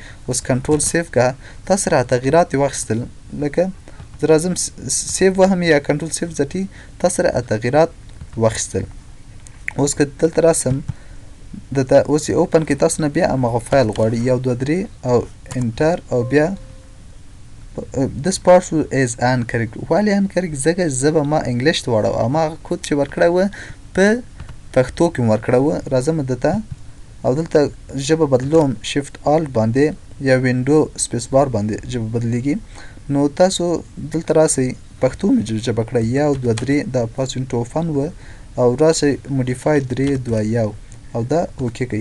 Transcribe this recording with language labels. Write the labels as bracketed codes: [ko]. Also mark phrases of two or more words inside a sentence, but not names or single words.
[ps] اوس [en] control save [ps] که تاسو را تغییرات یې واخیستل لکه زه راځم سیف وهم یا [en] control save [ps] ځټي تاسو را تغییرات واخیستل. اوس که دلته راسم دلته اوس یې اوپن کې تاسو نه بیا همغه فایل غواړي 1 2 3 او انټر او بیا [en] this part is incorrect. [ps] ولې incorrect؟ ځکه زه به ما انګلیش ته واړو او ما هغه کود چې ورکړی و په پښتو کې مو ورکړی و. راځم دلته او دلته ژبه بدلوم [en] shift alt [ps] باندې یا [en] window space bar [ps] باندې ژبه بدلیږي. نو تاسو دلته راسئ پښتو مې ژبه کړئ 1 2 3 دا فاس1 و او راسئ موډیفای 3 2 1 او دا اوکې کوئ.